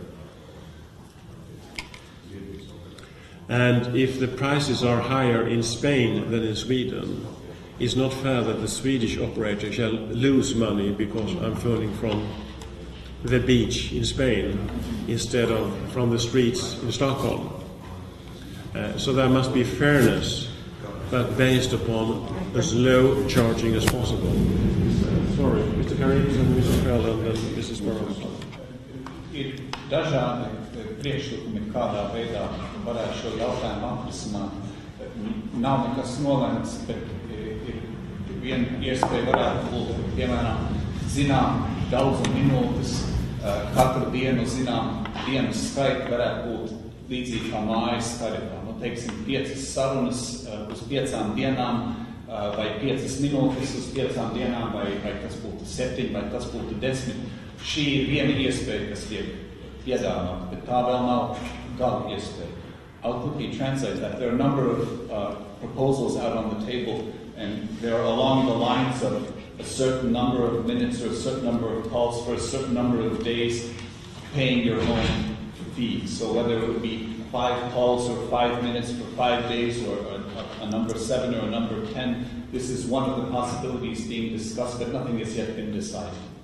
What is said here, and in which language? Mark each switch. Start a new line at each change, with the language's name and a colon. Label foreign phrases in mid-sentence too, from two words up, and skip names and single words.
English: And if the prices are higher in Spain than in Sweden, it's not fair that the Swedish operator shall lose money because I'm phoning from the beach in Spain instead of from the streets in Stockholm. So there must be fairness, but based upon as low charging as possible. Sorry, Mr. Karim and Mrs. Krell and then Mrs. Barrows.
Latvian: Ir dažādi priekšlikumi, kādā veidā varētu šo jautājumu atrisināt. Nav nekas nolemts, bet ir viena iespēja varētu būt, piemēram, zinām daudzu minūtes, katru dienu zinām dienas skaitu varētu būt līdzīgi kā mājas tarifā. Nu, teiksim, 5 sarunas uz 5 dienām, vai 5 minūtes uz 5 dienām, vai tas būtu 7, vai tas būtu 10. Šī ir viena iespēja, kas tiek piedāvāta, bet tā vēl nav gala iespēja.
English: I'll quickly translate that. There are a number of proposals out on the table, and they're along the lines of a certain number of minutes or a certain number of calls for a certain number of days paying your own fee. So whether it would be 5 calls or 5 minutes for 5 days or a number 7 or a number 10, this is one of the possibilities being discussed, but nothing has yet been decided.